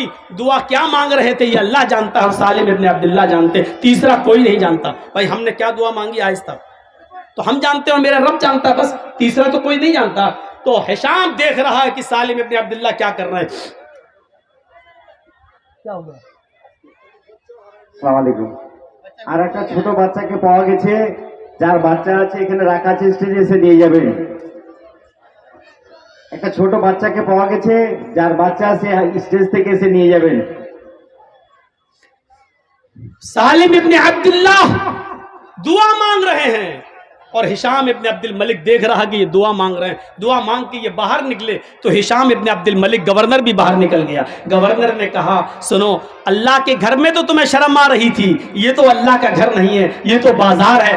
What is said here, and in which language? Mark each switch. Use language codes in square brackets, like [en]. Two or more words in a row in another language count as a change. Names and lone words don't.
[ur] دعا کیا مانگ رہے تھے یہ اللہ جانتا ہے اور سالم ابن عبداللہ جانتے, تیسرا کوئی نہیں جانتا. بھائی ہم نے کیا دعا مانگی آہستہ تو ہم جانتے ہیں, میرا رب جانتا ہے, بس تیسرا تو کوئی نہیں جانتا. تو ہشام دیکھ رہا ہے کہ سالم ابن عبداللہ کیا کر رہے ہیں. کیا ہو گیا؟ [ar] السلام عليكم. [bn] আর একটা ছোট বাচ্চাকে পাওয়া গেছে, যার বাচ্চা আছে এখানে রাখা আছে, স্টেজে এসে নিয়ে যাবেন. একটা ছোট বাচ্চাকে পাওয়া গেছে, যার বাচ্চা আছে স্টেজ থেকে এসে নিয়ে যাবেন. [ur] سالم ابن عبداللہ دعا مانگ رہے ہیں اور ہشام ابن عبد الملک دیکھ رہا کہ یہ دعا مانگ رہے ہیں. دعا مانگ کے یہ باہر نکلے تو ہشام ابن عبد الملک گورنر بھی باہر نکل گیا. گورنر نے کہا سنو, اللہ کے گھر میں تو تمہیں شرم آ رہی تھی, یہ تو اللہ کا گھر نہیں ہے, یہ تو بازار ہے.